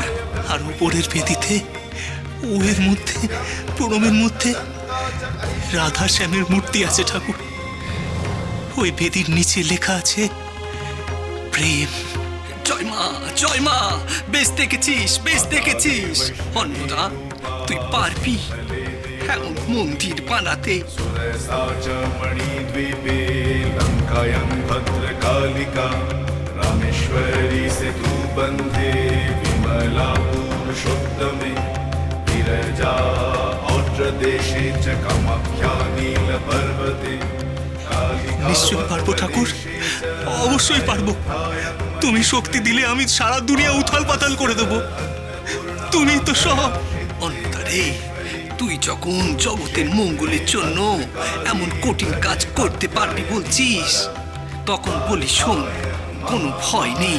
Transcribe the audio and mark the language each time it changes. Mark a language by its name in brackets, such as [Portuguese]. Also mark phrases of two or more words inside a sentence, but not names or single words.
[Bangla] আর উপরের বেদিতে ওয়ের মধ্যে, প্রণবের মধ্যে রাধা শ্যামের মূর্তি আছে ঠাকুর। ওই বেদির নিচে লেখা আছে প্রেম। জয় মা। বেশ দেখেছিস। অন্নদা, তুই পারবি এমন মন্দির বানাতে? [Sanskrit] मणिद्वीपे लङ्कायां भद्रकालिका रामेश्वरी सेतु बन्धे विमला पुरुषोत्तमे विरजा औद्रदेशे च कामाख्या नीलपर्वते। [Bangla] নিশ্চয় পারবো ঠাকুর, অবশ্যই পারবো। তুমি শক্তি দিলে আমি সারা দুনিয়া উথাল পাতাল করে দেবো। তুমি তো সব। অন্নদা রে, তুই যখন জগতের মঙ্গলের জন্য এমন কঠিন কাজ করতে পারবি বলছিস, তখন বলি শোন, কোনো ভয় নেই।